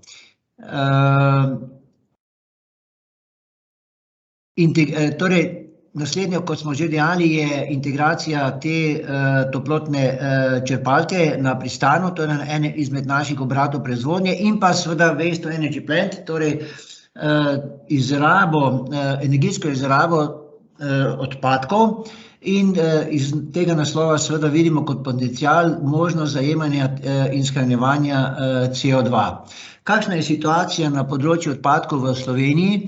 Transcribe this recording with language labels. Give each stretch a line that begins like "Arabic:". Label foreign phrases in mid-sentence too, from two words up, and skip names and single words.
Slovenian: Torej, naslednjo, kot smo že dejali, je integracija te toplotne črpalke na pristanu, to je na enem izmed naših obratov proizvodnje, in pa seveda
English: waste to energy plant,
Slovenian: torej energijsko izrabo odpadkov, in iz tega naslova seveda vidimo kot potencial možnost zajemanja in shranjevanja CO2. Kakšna je situacija na področju odpadkov v Sloveniji?